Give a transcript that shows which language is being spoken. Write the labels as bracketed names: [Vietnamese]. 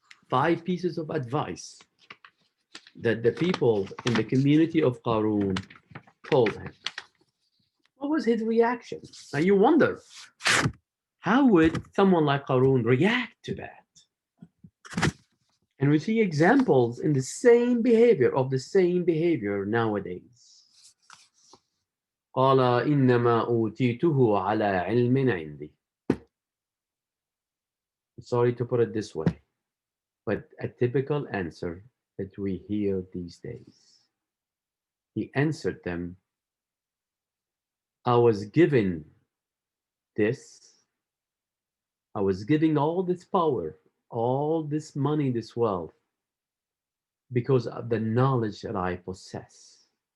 [English] 5 pieces of advice that the people in the community of Qarun told him. What was his reaction? Now you wonder, how would someone like Qarun react to that? And we see examples in the same behavior of the same behavior nowadays. [Arabic] قال إنما أوتيته على علم عندي. [English] Sorry to put it this way, but a typical answer that we hear these days. He answered them, I was given this, I was giving all this power, all this money, this wealth, because of the knowledge that I possess.